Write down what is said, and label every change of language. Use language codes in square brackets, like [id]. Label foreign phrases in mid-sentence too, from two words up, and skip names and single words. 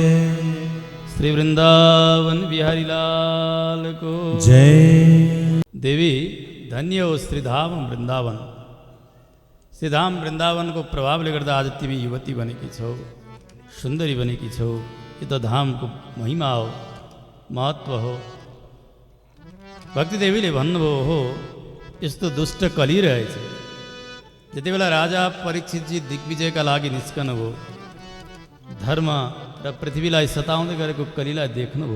[ne] श्री वृंदावन बिहारी लाल को जय। देवी धन्य हो श्रीधाम वृंदावन। श्रीधाम वृंदावन को प्रभावले गर्दा आज तिमी युवती बनेकी छौ, सुन्दरी बनेकी छौ। यो त धामको महिमा हो, महत्व हो। भक्ति देवीले भन्नुभयो हो यस्तो दुष्ट कली रहेछ। जति बेला राजा परीक्षितजी दिग्विजयका लागि निस्कनुभयो, धर्म र पृथ्वीलाई सताउँदै गरेको कलीलाई देख्नुभयो।